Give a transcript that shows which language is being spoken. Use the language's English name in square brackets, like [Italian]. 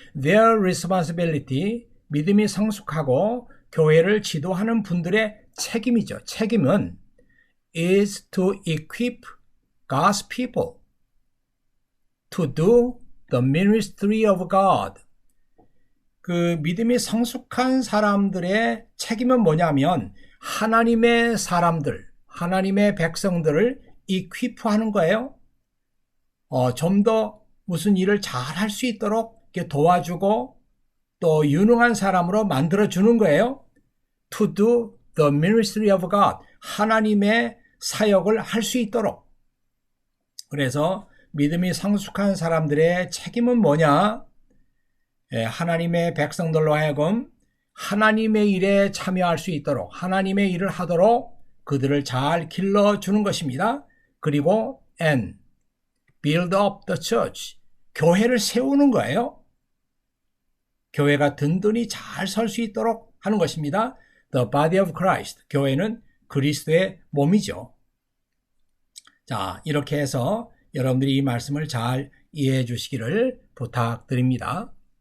[English] Their responsibility, [Korean] 믿음이 성숙하고 교회를 지도하는 분들의 책임이죠. 책임은 [English] is to equip God's people to do the ministry of God. [Korean] 그 믿음이 성숙한 사람들의 책임은 뭐냐면 하나님의 사람들, 하나님의 백성들을 equip하는 거예요. 좀 더 무슨 일을 잘 할 수 있도록 이렇게 도와주고 또 유능한 사람으로 만들어주는 거예요. [English] To do the ministry of God. [Korean] 하나님의 사역을 할 수 있도록. 그래서 믿음이 성숙한 사람들의 책임은 뭐냐? 하나님의 백성들로 하여금 하나님의 일에 참여할 수 있도록 하나님의 일을 하도록 그들을 잘 길러주는 것입니다. 그리고 [English] and build up the church. [Korean] 교회를 세우는 거예요. 교회가 든든히 잘 설 수 있도록 하는 것입니다. [English] The body of Christ. [Korean] 교회는 그리스도의 몸이죠. 자, 이렇게 해서 여러분들이 이 말씀을 잘 이해해 주시기를 부탁드립니다.